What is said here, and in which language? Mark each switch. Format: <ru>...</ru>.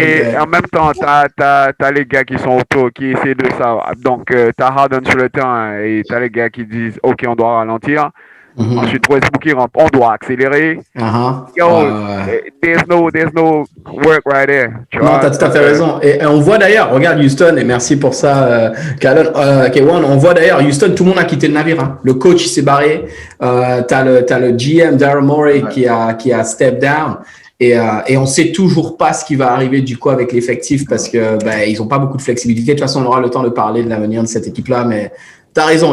<fr>Et en même temps, t'as les gars qui sont autour, qui essaient de ça. Donc, t'as Harden sur le terrain et t'as les gars qui disent, OK, on doit ralentir. Ensuite, Westbrook qui rentre, on doit accélérer.</fr> <en>There's no work right there.</en> <fr>Non, t'as tout à fait raison. Et on voit d'ailleurs, regarde Houston, et merci pour ça, K1, on voit d'ailleurs, Houston, tout le monde a quitté le navire. Hein. Le coach, il s'est barré. T'as le GM, Daryl Morey, qui a step down. Et on sait toujours pas ce qui va arriver du coup avec l'effectif parce que ils ont pas beaucoup de flexibilité. De toute façon, on aura le temps de parler de l'avenir de cette équipe-là, mais t'as raison.</fr>